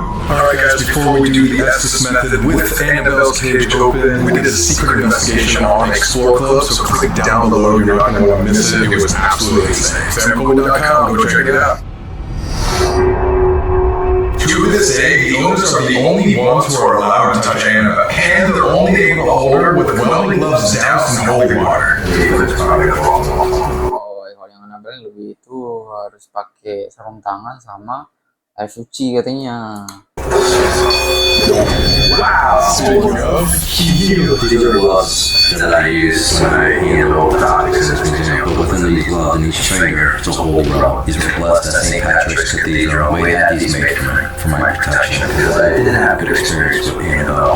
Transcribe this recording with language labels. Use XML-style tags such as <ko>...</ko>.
<en>Alright guys, before we do the Estes method with Annabelle's cage open, we did a secret investigation on Explore Club, so click down below, you're not going to want to miss it. It was absolutely insane. SamColeman.com, go check it out. To this day, the owners are the only ones who are allowed to touch Annabelle, and they're only able to hold her with welding gloves doused in holy water.</en> <id>Oh, kalau yang Annabelle lebih itu harus pakai sarung tangan sama air suci katanya.</id> <en>Wow! Speaking of, These are gloves that I use when I handle topics in this museum. Within these gloves, in each finger, it's a holy rub. These were blessed at St. Patrick's Cathedral. We had these made for my protection because I didn't have good experience with Annabelle.</en>